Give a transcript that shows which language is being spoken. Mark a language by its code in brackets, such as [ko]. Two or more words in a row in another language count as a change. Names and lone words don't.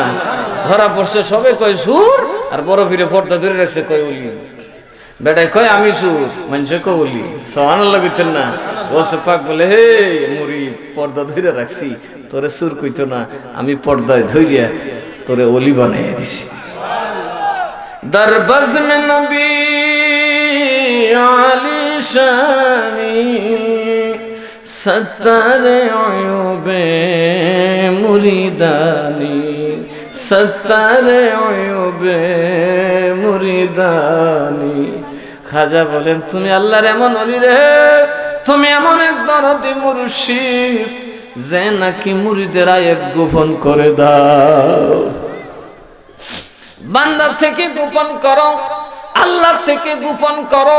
[bn] ধরা পড়ছে সবে কয় সুর, আর বড় ফিরে পর্দা ধরে রাখছে কয় ওলি। বেটাই কয় আমি সুর, মানুষে কয় ওলি। সুবহানাল্লাহ কইতেন না? ওসে পাক বলে, হে মুরিদ পর্দা ধরে রাখছি, তোরে সুর কইতো না, আমি পর্দায় ধইরিয়া তোরে ওলি বানাইয়া দিছি। [fa] در بزم نبی عالی شانی ستار عیوب মুরিদানি ستار عیوب মুরিদানি। [bn] খাজা বলেন, তুমি আল্লাহর এমন ওলি রে, তুমি এমন এক দরদি মুর্শিদ যে নাকি মুরিদের আয়েব গোপন করে দাও। বান্দা থেকে গোপন করো, আল্লাহ থেকে গোপন করো।